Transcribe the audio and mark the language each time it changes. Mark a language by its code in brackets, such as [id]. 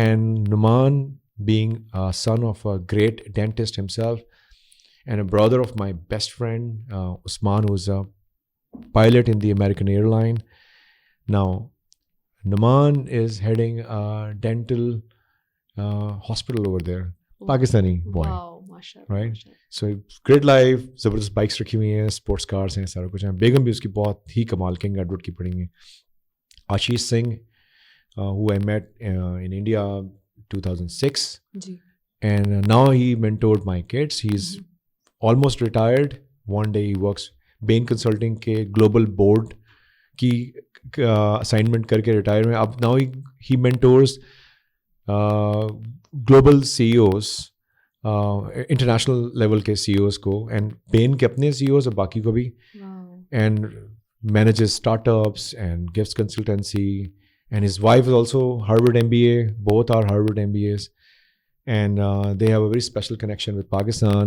[en] And Numan being a son of a great dentist himself and a brother of my best friend, Usman, who's a pilot in the American airline. Now, Numan is heading a dental hospital over there. Pakistani boy. Wow, mashallah. Right? So great life, [ur] زبردست bikes رکھی ہوئی ہیں, sports cars ہیں, سارا کچھ ہیں. بیگم بھی اس کی بہت ہی کمال کنگ ایڈورڈ کی پڑھی ہوئی ہیں. [en] Ashish Singh, who I met in India 2006. And now he mentored my kids. He's almost retired. One day he works Bain Consulting [ur] کے global board کی assignment کر کے ریٹائر ہوئے. اب [en] now he mentors global C E Os, international level کے C E Os کو, and Bain کے اپنے C E Os [ur] اور باقی کو بھی, [en] And manages startups and gifts consultancy. And his wife is also Harvard MBA, both are Harvard MBAs, and they have a very special connection with Pakistan.